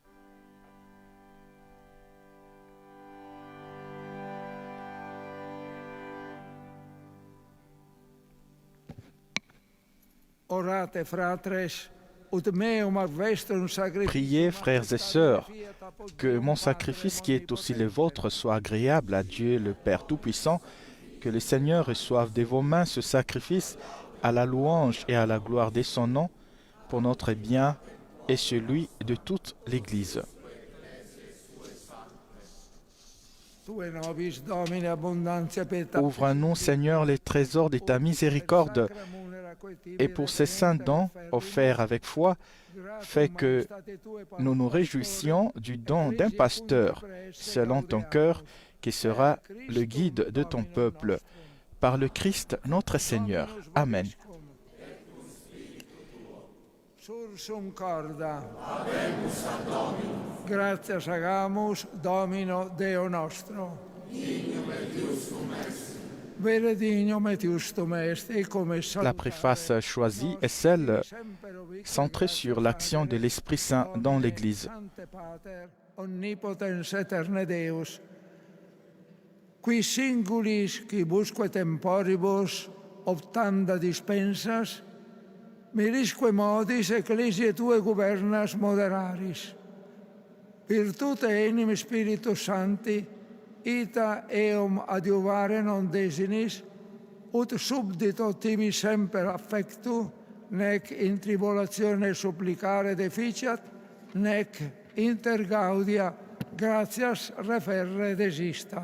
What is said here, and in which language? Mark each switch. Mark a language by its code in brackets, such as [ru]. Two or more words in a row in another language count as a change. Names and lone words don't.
[la] Orate fratres, ut meum ad vestrum sacrificium. [fr] Priez, frères et sœurs, que mon sacrifice qui est aussi le vôtre soit agréable à Dieu le Père Tout-Puissant, que le Seigneur reçoive de vos mains ce sacrifice à la louange et à la gloire de son nom, pour notre bien et celui de toute l'Église. Ouvre-nous, Seigneur, les trésors de ta miséricorde, et pour ces saints dons offerts avec foi, fais que nous nous réjouissions du don d'un pasteur, selon ton cœur, qui sera le guide de ton peuple, par le Christ notre Seigneur. Amen. [la] Sursum corda. Habemus ad Dominum. Gratias agamus Domino Deo nostro. Dignum et justum est. Vere dignum et justum est. [fr] Et comme La préface choisie est celle centrée sur l'action de l'Esprit Saint dans l'Église. [la] Omnipotens eterne Deus, qui singulis quibusque temporibus optanda dispensas, mirisque modis ecclesiae tue governas moderaris. Virtute enim Spiritus Sancti, ita eum adiuvare non desinis, ut subdito tibi semper affectu, nec in tribulatione supplicare deficiat, nec inter gaudia gratias referre desistat.